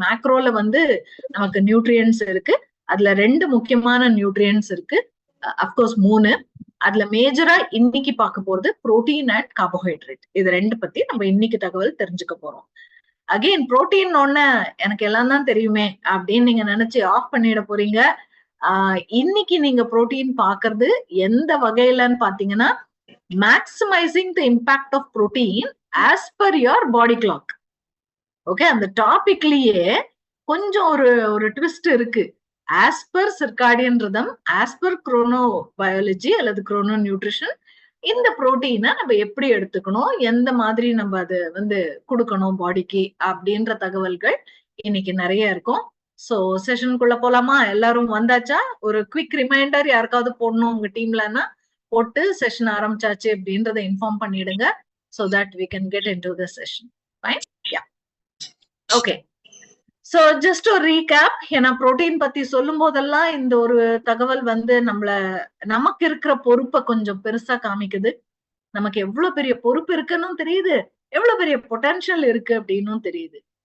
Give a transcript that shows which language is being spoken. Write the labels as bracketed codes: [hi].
[ta] மேக்ரோல நமக்கு நியூட்ரியன்ஸ் இருக்கு. அதுல 2 முக்கியமான நியூட்ரியன்ஸ் இருக்கு. அப்கோர்ஸ் 3. அதுல மேஜரா இன்னைக்கு பார்க்க போறது புரோட்டீன் அண்ட் கார்போஹைட்ரேட். இது 2 பத்தி நம்ம இன்னைக்கு தகவல் தெரிஞ்சுக்க போறோம். அகைன் புரோட்டீன் ஒண்ணு எனக்கு எல்லாம் தான் தெரியுமே அப்படின்னு நீங்க நினைச்சு ஆஃப் பண்ணிட போறீங்க. இன்னைக்கு நீங்க புரோட்டீன் பாக்குறது எந்த வகையிலன்னு பாத்தீங்கன்னா, [en] maximizing the impact of protein as per your body clock. [ta] Okay, அந்த டாபிக்லயே கொஞ்சம் ஒரு ட்விஸ்ட் இருக்கு. [en] as per circadian rhythm, [ta] as per Chrono biology அல்லது குரோனோ நியூட்ரிஷன், இந்த புரோட்டீனை நம்ம எப்படி எடுத்துக்கணும், எந்த மாதிரி நம்ம அது கொடுக்கணும் பாடிக்கு அப்படின்ற தகவல்கள் இன்னைக்கு நிறைய இருக்கும். சோ செஷனுக்குள்ள போலாமா? எல்லாரும் வந்தாச்சா? ஒரு குவிக் ரிமைண்டர் யாருக்காவது போடணும் உங்க டீம்லன்னா போட்டு செஷன் ஆரம்பிச்சாச்சு அப்படின்றத இன்ஃபார்ம் பண்ணிடுங்க. [en] so that we can get into the session. Fine? Yeah. Okay. So just to recap, [ta] ஏன்னா புரோட்டீன் பத்தி சொல்லும் போதெல்லாம் இந்த ஒரு தகவல் வந்து நமக்கு இருக்கிற பொறுப்பை கொஞ்சம் பெருசா காமிக்குது. நமக்கு எவ்வளவு பெரிய பொறுப்பு இருக்குன்னு தெரியுது, எவ்வளவு பெரிய பொட்டன்ஷியல் இருக்கு அப்படின்னும் தெரியுது.